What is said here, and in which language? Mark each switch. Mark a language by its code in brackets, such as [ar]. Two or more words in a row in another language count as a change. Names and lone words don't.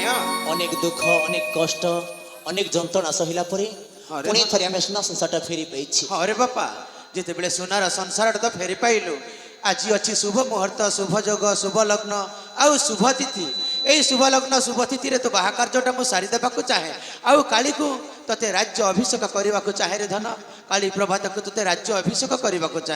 [or] ଅନେକ ଦୁଃଖ ଅନେକ କଷ୍ଟ ଅନେକ ଯନ୍ତ୍ରଣା ସହିଲା ପରେ আরে পুଣି মা- ଥରେ ଆମେ ସୁନା ସଂସାରଟା ଫେରି ପାଇଛି ହରେ ବାପା ଯେତେବେଳେ ସୁନାର ସଂସାରଟା ତ ଫେରି ପାଇଲୁ ଆଜି ଅଛି ଶୁଭ ମୁହୂର୍ତ୍ତ ଶୁଭ ଯୋଗ ଶୁଭ ଲଗ୍ନ ଆଉ ଶୁଭ ତିଥି ଏଇ ଶୁଭ ଲଗ୍ନ ଶୁଭ ତିଥିରେ ତୋ ବାହା କାର୍ଯ୍ୟଟା ମୁଁ ସାରିଦେବାକୁ ଚାହେଁ ଆଉ କାଳିକୁ ତତେ ରାଜ୍ୟ ଅଭିଷେକ କରିବାକୁ ଚାହେଁ ରେ ଧନ କାଳି ପ୍ରଭାତକୁ ତତେ ରାଜ୍ୟ ଅଭିଷେକ କରିବାକୁ ଚାହେଁ